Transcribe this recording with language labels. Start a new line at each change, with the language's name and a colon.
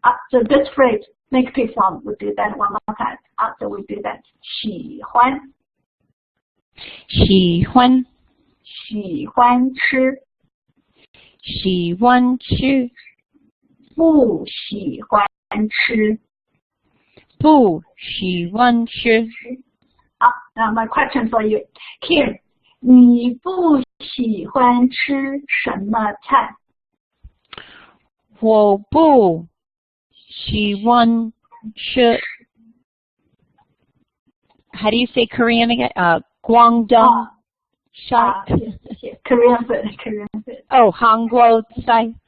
English: So this phrase, negative form, we do that one more time. So we do that.
Chinese: 喜欢喜欢喜欢吃，喜欢吃不喜欢吃。不喜欢吃。
English: 好，now my question for you.
Chinese: Here, 你不喜欢吃什么菜？我不喜欢吃
English: How do you say Korean again?
Chinese: 广东菜。
English: Korean food, Korean food.
Chinese: 哦，韩国菜。